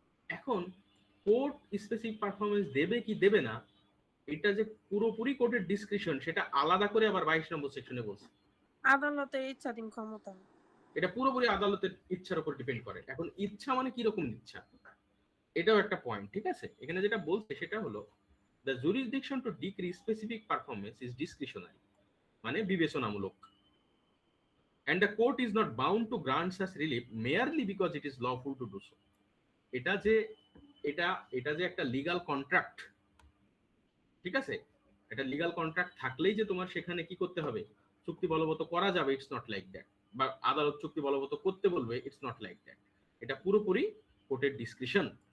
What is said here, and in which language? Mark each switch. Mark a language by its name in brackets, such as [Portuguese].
[Bangla] এখন court specific performance দেবে কি দেবে না, এটা যে পুরোপুরি কোর্টের ডিসক্রিপশন, সেটা আলাদা করে আবার 22 নম্বর সেকশনে বলছে। আদালতের ইচ্ছাধীন ক্ষমতা। এটা পুরোপুরি আদালতের ইচ্ছার উপর ডিপেন্ড করে। এখন ইচ্ছা মানে কি রকম ইচ্ছা, এটাও একটা পয়েন্ট। ঠিক আছে, এখানে যেটা বলছে সেটা হলো [English] the jurisdiction to decree specific performance is discretionary, [Bangla] মানে বিবেচনামূলক, [English] and the court is not bound to grant such relief merely because it is lawful to do so. [Bangla] এটা যে এটা যে একটা লিগ্যাল কন্ট্রাক্ট, ঠিক আছে, এটা লিগ্যাল কন্ট্রাক্ট থাকলেই যে তোমার সেখানে কি করতে হবে, চুক্তি বলবৎ করা যাবে, [English] It's not like that. [Bangla] বা আদালত চুক্তি বলবৎ করতে বলবে, [English] It's not like that. [Bangla] এটা পুরোপুরি কোর্টের ডিসক্রিপশন।